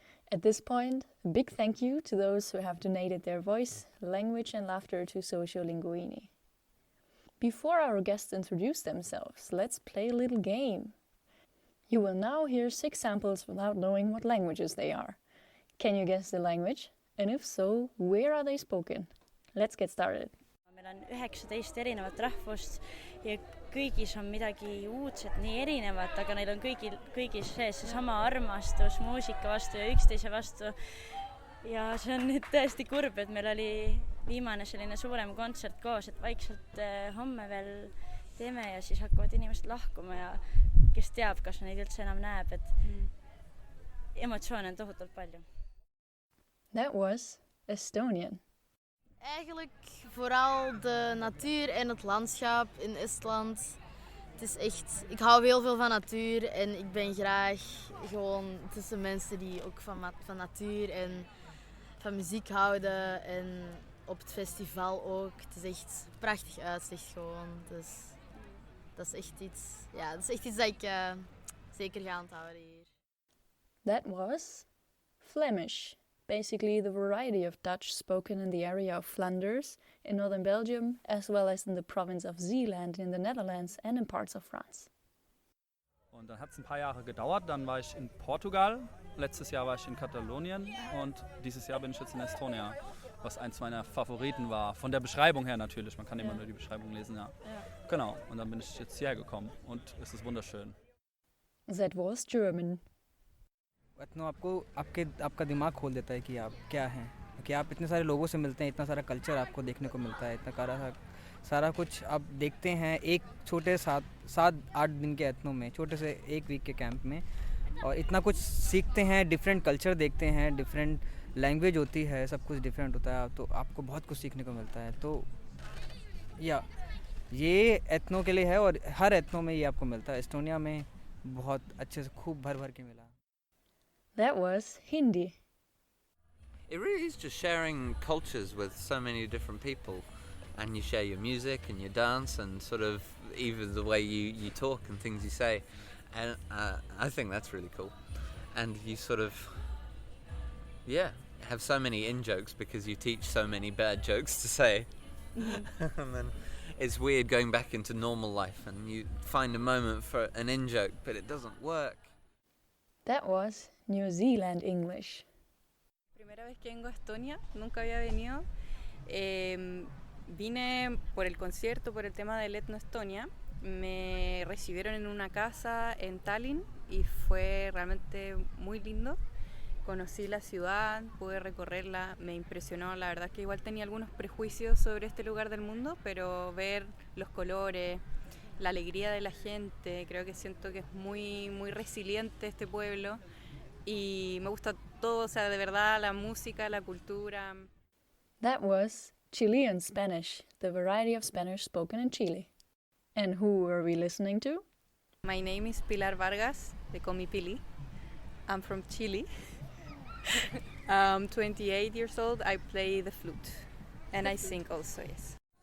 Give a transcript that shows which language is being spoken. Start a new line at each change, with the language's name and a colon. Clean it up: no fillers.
English: At this point, a big thank you to those who have donated their voice, language and laughter to Soziolinguini. Before our guests introduce themselves, let's play a little game. You will now hear 6 samples without knowing what languages they are. Can you guess the language? And if so, where are they spoken? Let's get started.
Estonian: Meil on 19 erinevat rahvust ja kõigis on midagi uudset, nii erinevat, aga neil on kõigis sees seesama armastus muusika vastu ja üksteise vastu. Ja see on nüüd tõesti kurb, et meil oli viimane selline suurem kontsert koos, et vaikselt homme veel teeme ja siis hakkavad inimesed lahkuma ja kes teab, kas neid üldse enam näeb, et emotsioone on tohutult palju.
English: That was Estonian.
Dutch: Eigenlijk vooral de natuur en het landschap in Estland. Het is echt, ik hou heel veel van natuur en ik ben graag gewoon tussen mensen die ook van natuur en van muziek houden. En op het festival ook. Het is echt prachtig uitzicht gewoon. Dus dat is echt iets, ja, dat is echt iets dat ik zeker ga onthouden hier.
English: That was Flemish. Basically the variety of Dutch spoken in the area of Flanders, in northern Belgium, as well as in the province of Zeeland in the Netherlands and in parts of France.
German: Und dann hat es ein paar Jahre gedauert, dann war ich in Portugal, letztes Jahr war ich in Katalonien und dieses Jahr bin ich jetzt in Estonia, was eins meiner Favoriten war. Von der Beschreibung her natürlich, man kann immer nur die Beschreibung lesen, ja. Genau, und dann bin ich jetzt hierher gekommen und es ist wunderschön.
English: That was German.
Hindi: Ethno आपका दिमाग खोल देता है कि आप क्या हैं, कि आप इतने सारे लोगों से मिलते हैं, इतना सारा कल्चर आपको देखने को मिलता है, इतना सारा कुछ आप देखते हैं एक छोटे 7-8 दिन के एथनो में, छोटे से 1 वीक के कैंप में, और इतना कुछ सीखते हैं, डिफरेंट कल्चर देखते हैं, डिफरेंट लैंग्वेज होती है, सब कुछ डिफरेंट होता है, तो आपको बहुत कुछ सीखने को मिलता है. तो या ये एथनो के लिए है और हर एथनो में ये आपको मिलता है. एस्टोनिया में बहुत अच्छे से खूब भर के मिला.
English: That was Hindi. It really is just sharing cultures with so many different people, and you share your music and your dance and sort of even the way you talk and things you say, and I think that's really cool. And you sort of have so many in-jokes because you teach so many bad jokes to say. And then it's weird going back into normal life and you find a moment for an in-joke but it doesn't work. That was New Zealand English.
Spanish: Primera vez que vengo a Estonia, nunca había venido. Vine por el concierto, por el tema del Etno Estonia. Me recibieron en una casa en Tallinn y fue realmente muy lindo. Conocí la ciudad, pude recorrerla, me impresionó. La verdad que igual tenía algunos prejuicios sobre este lugar del mundo, pero ver los colores, la alegría de la gente, creo que siento que es muy, muy resiliente este pueblo y me gusta todo, o sea, de verdad, la música, la cultura.
English: That was Chilean Spanish, the variety of Spanish spoken in Chile. And who were we listening to? My name is Pilar Vargas, they call me Pili. I'm from Chile. I'm 28 years old, I play the flute and I sing also, yes.